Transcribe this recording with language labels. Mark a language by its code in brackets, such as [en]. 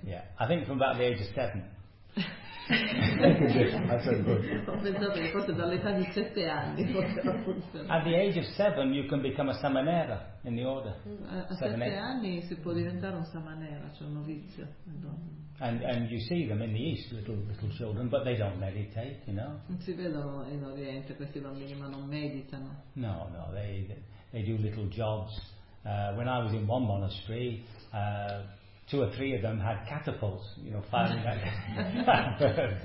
[en] Yeah, I think from about the age of 7. That's good. [it] Forse dall'età di 7 anni. [en] At the age of 7, you can become a samanera in the order. [it] A sette anni si può diventare un samanera, cioè un novizio. [en] And you see them in the East, little children, but they don't meditate, you know. [it] Non si vedono in Oriente questi bambini, ma non meditano. [en] No, they do little jobs. When I was in one monastery, two or three of them had catapults, you know, firing at birds.